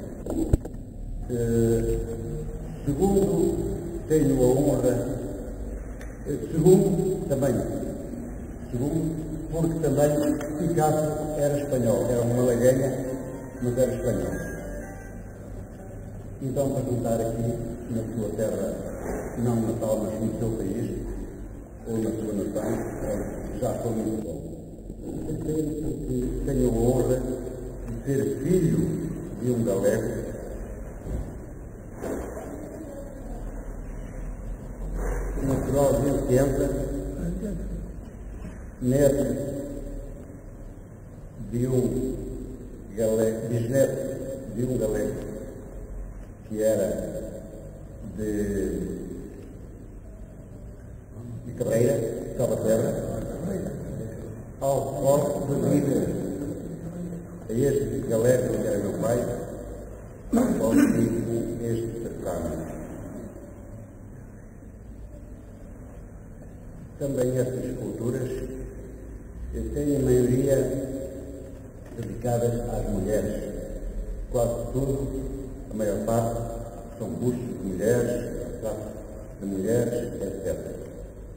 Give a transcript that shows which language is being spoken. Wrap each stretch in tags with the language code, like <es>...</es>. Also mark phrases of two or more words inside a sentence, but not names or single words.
<pt>Segundo, tenho a honra, segundo, porque também Picasso era espanhol, era uma malagueña, mas era espanhol. Então, para contar aqui, na sua terra, não natal, mas no seu país, ou na sua nação, já foi muito bom. Eu penso que tenho a honra de ser filho de um galego, natural de Entienza, neto de um galego, bisneto de um galego que era de Carreira, Salvaterra, ao Forte de Vida. A este galego que era meu pai, ao este certame. Também estas esculturas têm a maioria dedicadas às mulheres. Quase tudo, a maior parte, são bustos de mulheres, retratos de mulheres, etc.</pt>